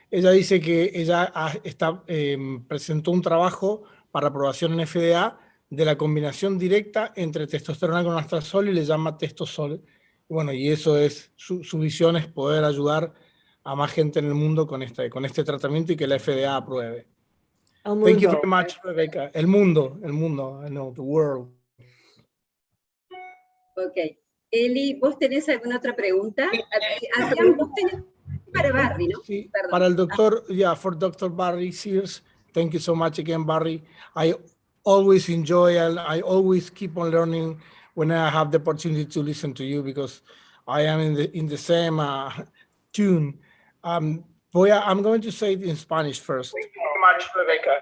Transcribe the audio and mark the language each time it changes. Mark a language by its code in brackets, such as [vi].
[es] Ella dice que ella presentó un trabajo para aprobación en FDA de la combinación directa entre testosterona con anastrozol y le llama testosol. Bueno, y eso es, su visión es poder ayudar a más gente en el mundo con este tratamiento y que la FDA apruebe. [en] Thank you very much, Rebecca. [es] El mundo, [en] I know, the world. Ok. [es] Eli, ¿vos tenés alguna otra pregunta? Adrián, vos tenés para Barry, ¿no? Sí, para el doctor, [en] for Dr. Barry Sears. Thank you so much again, Barry. I always enjoy and I always keep on learning when I have the opportunity to listen to you because I am in the same tune. I'm going to say it in Spanish first. Thank you very much, Rebecca.